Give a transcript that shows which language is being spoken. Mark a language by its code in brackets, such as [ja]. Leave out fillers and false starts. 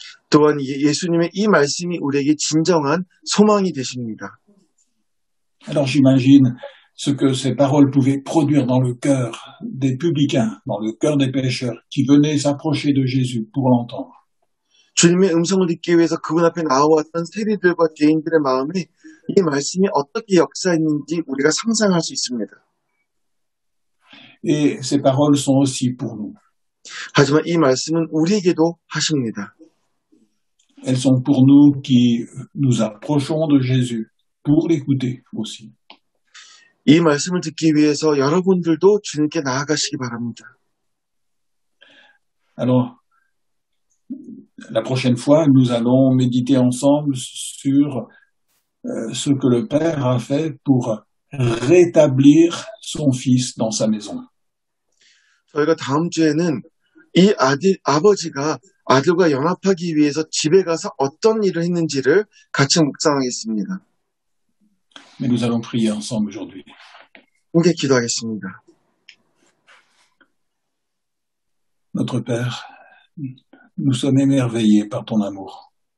[ko] 또한 예수님의 이 말씀이 우리에게 진정한 소망이 되십니다. [fr] Alors j'imagine ce que ces paroles pouvaient produire dans le cœur des publicains, dans le cœur des pécheurs qui venaient s'approcher de Jésus pour l'entendre. [ko] 주님의 음성을 듣기 위해서 그분 앞에 나와왔던 세리들과 죄인들의 마음에 이 말씀이 어떻게 역사했는지 우리가 상상할 수 있습니다. [fr] Et ces paroles sont aussi pour nous. [ko] 하지만 이 말씀은 우리에게도 하십니다. [fr] Elles sont pour nous qui nous approchons de Jésus, pour l'écouter aussi. [ko] 이 말씀을 듣기 위해서 여러분들도 주님께 나아가시기 바랍니다. [fr] Alors, la prochaine fois, nous allons méditer ensemble sur ce que le Père a fait pour rétablir son Fils dans sa maison. [ko] 저희가 다음 주에는 이 아버지가 아들과 연합하기 위해서 집에 가서 어떤 일을 했는지를 같이 묵상하겠습니다. [fr] Mais nous allons prier ensemble aujourd'hui. [ko] 함께 기도하겠습니다. [fr] Notre Père, nous sommes émerveillés par ton amour.